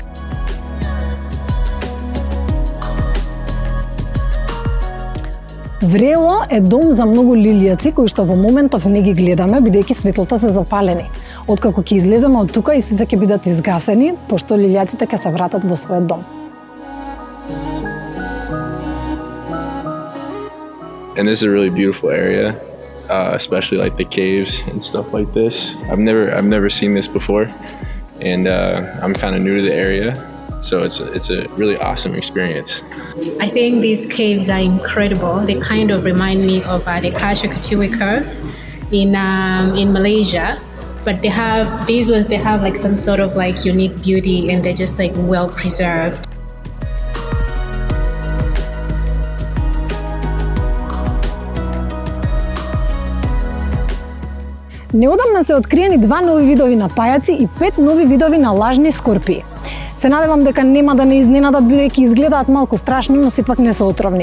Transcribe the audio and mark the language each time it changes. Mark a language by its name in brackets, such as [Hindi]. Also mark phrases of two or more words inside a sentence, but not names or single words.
[Macedonian] Врело е дом за многу лилијаци кои што во моментов не ги гледаме бидејќи светлата се запалени. Откако ќе излеземе од тука, истите ќе бидат изгасени, пошто лилијаците ќе се вратат во својот дом. [English] And this is a really beautiful area, especially like the caves and stuff like this. I've never seen this before, and I'm kind of new to the area, so it's a really awesome experience. I think these caves are incredible. They kind of remind me of the Kasha-Katiwi caves in Malaysia, but they have like some sort of like unique beauty, and they're just like well preserved. [Macedonian] Неодамна се откриени 2 нови видови на пајаци и 5 нови видови на лажни скорпии. Се надевам дека нема да не изненадат бидејќи изгледаат малку страшни, но сепак не се отровни.